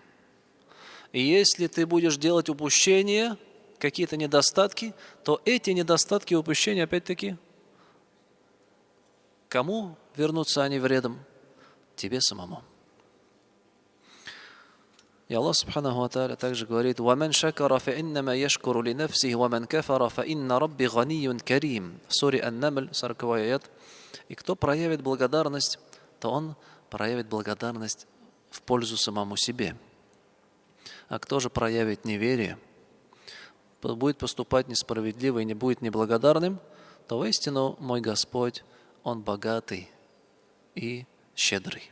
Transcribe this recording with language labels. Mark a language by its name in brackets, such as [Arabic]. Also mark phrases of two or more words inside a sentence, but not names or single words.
[Russian] И если ты будешь делать упущения, какие-то недостатки, то эти недостатки и упущения, опять-таки, кому вернутся они вредом? Тебе самому. И [Arabic] الله سبحانه وتعالى [Russian] также говорит: [Arabic] «ومن شكر فإنما يشكر لنفسه ومن كفر فإن ربي غني كريم». [Russian] В суре Ан-Намль, 40-й аят. И кто проявит благодарность, то он проявит благодарность в пользу самому себе. А кто же проявит неверие, будет поступать несправедливо и не будет неблагодарным, то воистину мой Господь, Он богатый и щедрый.